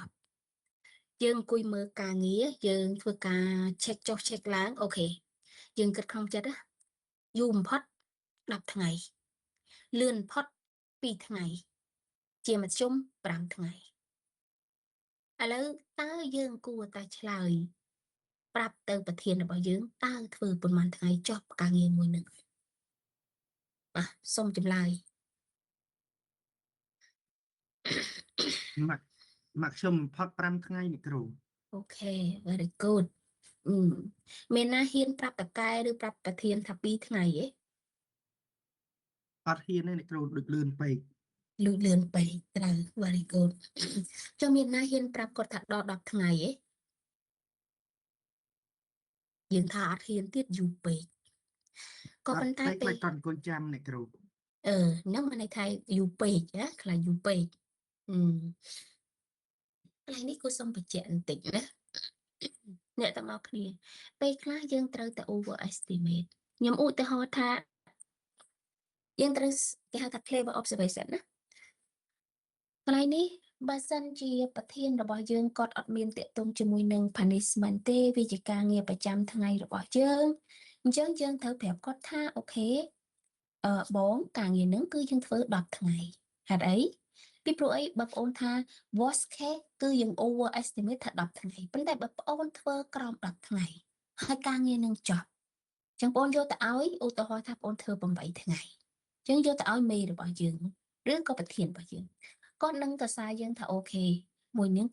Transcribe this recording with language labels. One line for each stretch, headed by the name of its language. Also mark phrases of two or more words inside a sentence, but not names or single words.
Khmer: ប់យើងអង្គុយមើលការងារយើងធ្វើការ check ចុះ check ឡើងអូខេយើងគិតក្នុងចិត្តណាយូរបំផុត10ថ្ងៃលឿនបំផុត2ថ្ងៃជាមធ្យម5ថ្ងៃឥឡូវតើយើងគួរតែឆ្លើយប្រាប់ទៅប្រធានរបស់យើងតើធ្វើប៉ុន្មានថ្ងៃចប់ការងារមួយនឹងបាទសូមចម្លើយ មកខ្ញុំបំផុត5ថ្ងៃនេះគ្រូ អូខេ
English: very good
Khmer: មានណាហ៊ានប្រាប់តកែឬប្រាប់ប្រធានថា2ថ្ងៃទេ អត់ហ៊ានទេអ្នកគ្រូដូចលឿនពេក លឿនពេកត្រូវ
English: very good
Khmer: ចុះមានណាហ៊ានប្រាប់គាត់ថាដល់10ថ្ងៃទេយើងថាអត់ហ៊ានទៀតយូរពេកក៏ប៉ុន្តែពេល គាត់អង្គុយចាំអ្នកគ្រូ ហ្នឹងមានន័យថាយូរពេកណាខ្លាចយូរពេកកន្លែងនេះគួរសុំបញ្ជាក់បន្តិចណាអ្នកទាំងអស់គ្នាពេលខ្លះយើងត្រូវតែ overestimate ខ្ញុំ ឧទាហរណ៍ថាយើងត្រូវគេហៅថា
English: clever observation
Khmer: ណាកន្លែងនេះបើសិនជាប្រធានរបស់យើងគាត់អត់មានតាក់ទងជាមួយនឹង punishment ទេវាជាការងារប្រចាំថ្ងៃរបស់យើងអញ្ចឹងយើងត្រូវប្រាប់គាត់ថាអូខេបងការងារហ្នឹងគឺយើងធ្វើ10ថ្ងៃហេតុអីពី ព្រោះអីបើប្អូនថា
English: worst case
Khmer: គឺយើង
English: over estimate
Khmer: ថា10ថ្ងៃប៉ុន្តែបើប្អូនធ្វើក្រោម10ថ្ងៃហើយការងារនឹងចប់អញ្ចឹងបងយកទៅឲ្យឧទាហរណ៍ថាបងធ្វើ8ថ្ងៃអញ្ចឹងយកទៅឲ្យមេរបស់យើងឬក៏ប្រធានរបស់យើងគាត់នឹងសរសើរយើងថាអូខេមួយនាង